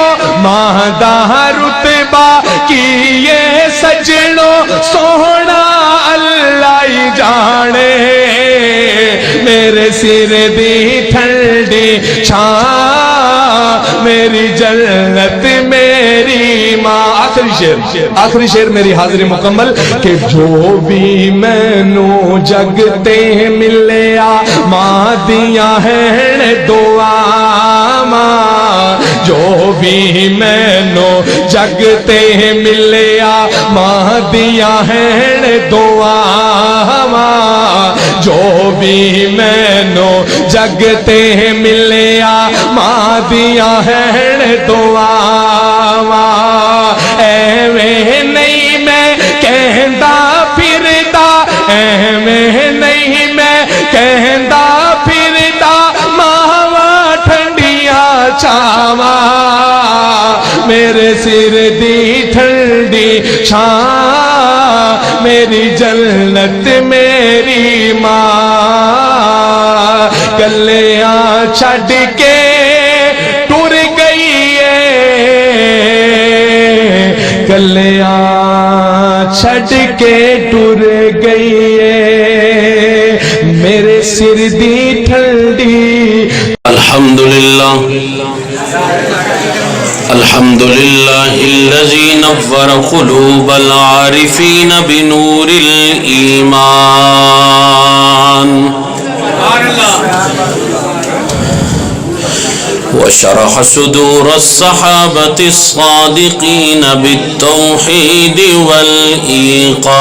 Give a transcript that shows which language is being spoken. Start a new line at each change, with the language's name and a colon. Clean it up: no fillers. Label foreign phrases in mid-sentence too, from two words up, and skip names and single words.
Punjabi: ماں دا رتبہ کی یہ سجنوں سونا اللہ ہی جانے میرے سر دی ٹھنڈی چھاں میری جنت میری ماں آخری شعر میری حاضری مکمل کہ جو بھی مینوں جگتے ملیا ماں دیاں ہیں دعا جو بھی مینوں جگتے ملیا ماں دیاں ہیں دعا جو بھی مینوں جگتے ملیا ماں دیاں ہیں دعا ایویں نہیں میں کہندا پھردا ایویں نہیں میں کہندا پھردا ماواں ٹھنڈیاں چھاواں میرے سر دی ٹھنڈی چھاں میری جنت میری ماں گلیاں چھڈ کے ٹر گئی ہے گلیاں چھڈ کے ٹر گئی ہے میرے سر دی ٹھنڈی
Arabic: الحمدللہ الحمدللہ الذی نور قلوب العارفین بنور الایمان وشرح صدور الصحابة الصادقين بالتوحيد والإيقان